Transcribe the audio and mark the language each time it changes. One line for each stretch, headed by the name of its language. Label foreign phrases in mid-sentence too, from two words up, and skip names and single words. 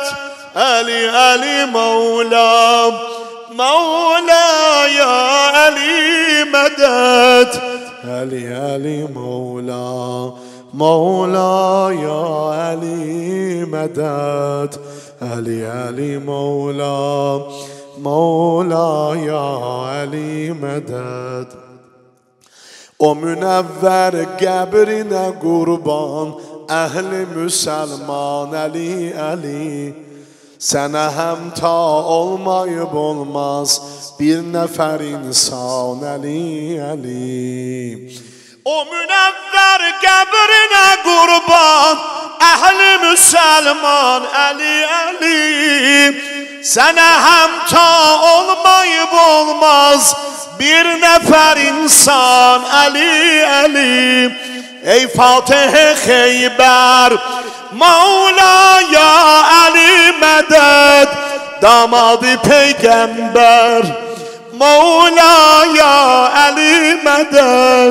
Urdu: علی علی مولا مولا یا علی مدد. علی علی مولا مولا یا علی مدد. علی علی مولا مولا یا علی مدد.
Azerbaijani: O münevver qəbrinə qurban, əhli müsəlman Ali Ali. Sənə həmta olmayıb olmaz bir nəfər insan Ali Ali. O münevver qəbrinə qurban, əhli müsəlman Ali Ali. Sənə həmta olmayıb olmaz bir nefer insan Ali Ali. ey Fatih Kheyber Mevla ya Ali Medet, damadı peygamber Mevla ya Ali Medet.